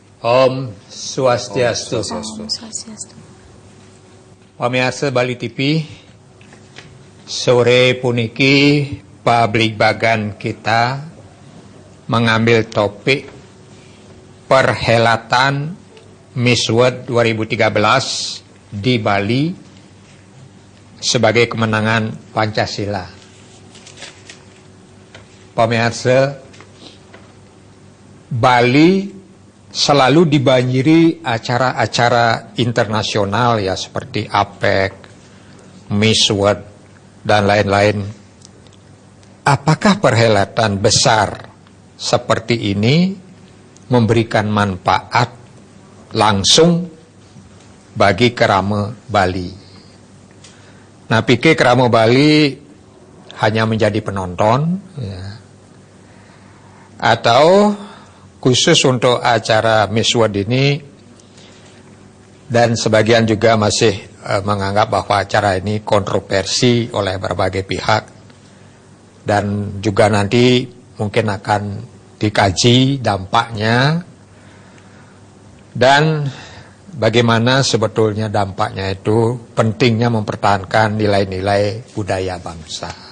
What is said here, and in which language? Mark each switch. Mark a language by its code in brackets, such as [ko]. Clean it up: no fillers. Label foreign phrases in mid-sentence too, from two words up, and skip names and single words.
[ban] Om Swastiastu. Om Swastiastu. [id] Pamirsa Bali TV, [ban] sore puniki pablibagan [id] kita mengambil topik perhelatan Miss World 2013 di Bali sebagai kemenangan Pancasila. Pemirsa, Bali selalu dibanjiri acara-acara internasional ya seperti APEC, Miss World, dan lain-lain. Apakah perhelatan besar seperti ini memberikan manfaat langsung bagi kerama Bali? Nah, pikir kerama Bali hanya menjadi penonton ya, atau khusus untuk acara Miss World ini, dan sebagian juga masih menganggap bahwa acara ini kontroversi oleh berbagai pihak, dan juga nanti mungkin akan dikaji dampaknya dan bagaimana sebetulnya dampaknya itu, pentingnya mempertahankan nilai-nilai budaya bangsa.